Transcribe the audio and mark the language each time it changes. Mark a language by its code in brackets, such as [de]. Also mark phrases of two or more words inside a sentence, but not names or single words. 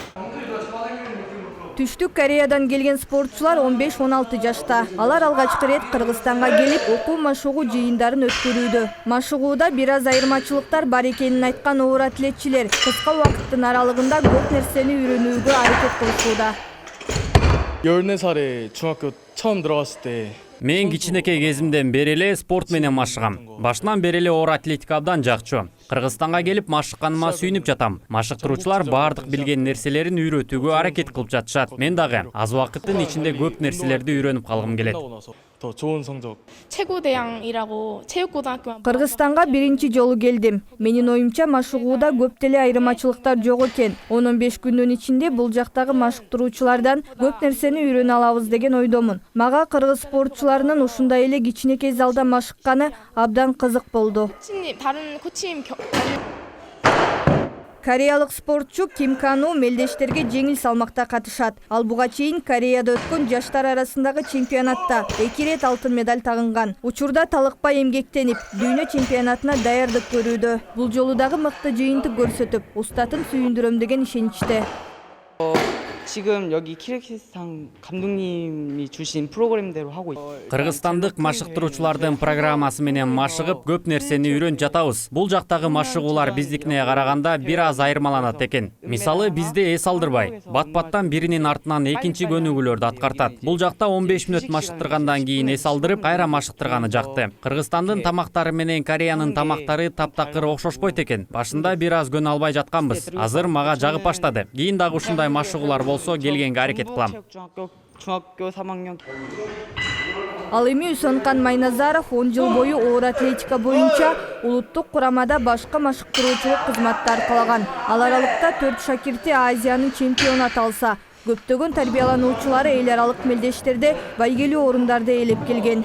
[ky] Түштүк Кореядан келген спортчулар 15-16 жашта. Алар алгачкы рет Кыргызстанга келип, окуу машыгуу жыйындарын өткөрүүдө. Машыгууда бир аз айырмачылыктар бар экенин айткан оор атлетчилер кыска убакыттын аралыгында көп нерсени үйрөнүүгө аракет кылышууда. [ko] 14살에 중학교 처음 들어갔을 때 [ky] Мен кичинекей кезимден бери эле спорт менен машыгам. Башынан бери эле оор атлетика абдан жакчу. Кыргызстанга келип машыкканыма сүйүнүп жатам. Машыктыруучулар баардык билген нерселерин үйрөтүүгө аракет кылып жатышат. Мен дагы аз убакыттын ичинде көп нерселерди үйрөнүп калгым келет. [ko] 더 좋은 성적. 최고대항이라고 체육고등학교만 [ky] Кыргызстанга биринчи жолу келдим. Менин оюмча машыгууда көп деле айырмачылыктар жок экен. 15 күндүн ичинде бул жактагы машыктыруучулардан көп нерсени үйрөнө алабыз деген ойдомун. Мага кыргыз спортчуларынын ушундай эле кичинекей залда машыкканы абдан кызык болду. [ko] 다른 코치님 [ky] Кореялык спортчу Ким Кану мелдештерге жеңил салмакта катышат. Ал буга чейин Кореяда өткөн жаштар арасындагы чемпионатта 2 рет алтын медаль тагынган. Учурда талыкпай эмгектенип, дүйнө чемпионатына даярдык көрүүдө. Бул жолу дагы мыкты жыйынтык көрсөтүп, устатын сүйүндүрөм деген ишеничте. [ko] 지금 여기 키르기스탄 감독님이 주신 프로그램대로 하고 있어요. [ky] Кыргызстандык машыктыруучулардын программасы менен машыгып көп нерсени үйрөнүп жатабыз. Бул жактагы машыгуулар биздикине караганда бир аз айырмаланат экен. Мисалы бизде эс алдырбай, бат-баттан биринин артынан экинчи көнүгүүлөрдү аткартат. Бул жакта 15 мүнөт машыктыргандан кийин эс алдырып, кайра машыктырганы жакты. Кыргызстандын тамактары менен Кореянын тамактары таптакыр окшошпойт экен. Башында бир аз көнө албай жатканбыз. Азыр мага жагып баштады. Кийин дагы ушундай машыгуулар келгенге аракет кылам. [ko] 중학교 3학년. [ky] Ал эми Үсөнкан Майназаров 10 жыл бою оор атлетика боюнча улуттук курамада башка машыктыруучулук кызматты аркалаган. Ал аралыкта 4 шакирти Азиянын чемпиону аталса, көптөгөн тарбиялануучулары эл аралык мелдештерде байгелүү орундарды ээлеп келген.